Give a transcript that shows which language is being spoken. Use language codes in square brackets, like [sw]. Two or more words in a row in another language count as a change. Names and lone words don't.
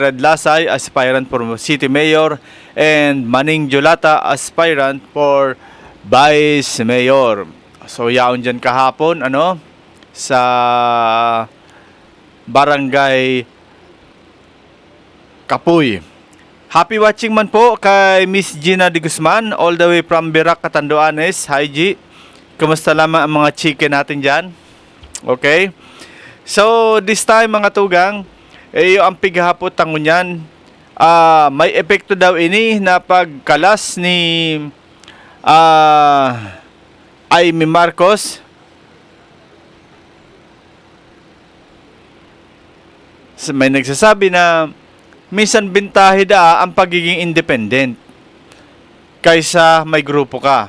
[en] Red Lasay, aspirant for City Mayor, and Maning Jolata, aspirant for Vice Mayor. [bik] So yaon dyan kahapon sa Barangay Kapoy. [en] Happy watching [bik] man po kay [en] Miss Gina de Guzman all the way from Birac, Catanduanes. Hi G. [tl] Kumusta lamang ang mga chicken natin dyan? [bik] Okay. [en] So this time [bik] mga tugang, ang pighapot ang ngunyan. May epekto daw ini na pagkalas ni Amy Marcos. [tl] May nagsasabi na minsan bintahe ang pagiging independent kaysa may grupo ka.